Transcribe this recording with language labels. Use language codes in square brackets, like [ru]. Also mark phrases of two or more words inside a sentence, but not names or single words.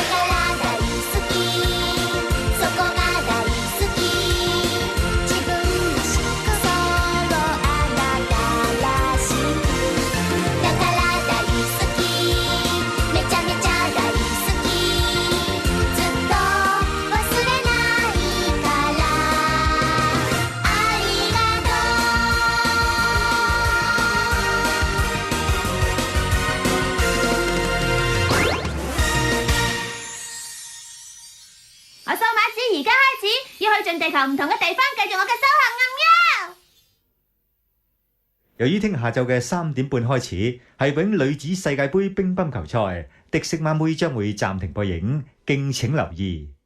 [ja] から大好きそこが大好き自分らしくそろあなたらしくだから大好きめちゃめちゃ大好きずっと忘れないからありがと [yue] 我數碼子而家開始要去盡地球唔同嘅地方，繼續我嘅修行啊喵！由於聽日下晝嘅3點半開始係永女子世界盃乒乓球賽，迪色媽妹將會暫停播映，敬請留意。